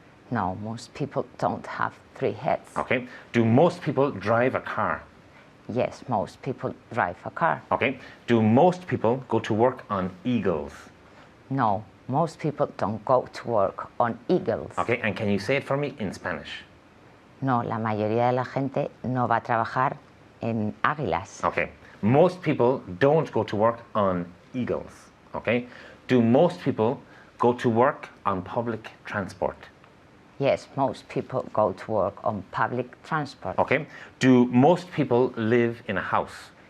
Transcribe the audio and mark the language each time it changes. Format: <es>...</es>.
<en>No, most people don't have 3 heads. Okay? Do most people drive a car? Yes, most people drive a car. Okay? Do most people go to work on eagles? No, most people don't go to work on eagles. Okay? And can you say it for me in Spanish?</en> <es>No, la mayoría de la gente no va a trabajar en águilas.</es> <en>Okay. Most people don't go to work on eagles. Okay? Do most people go to work on public transport? Yes, most people go to work on public transport. Okay. Do most people live in a house?</en>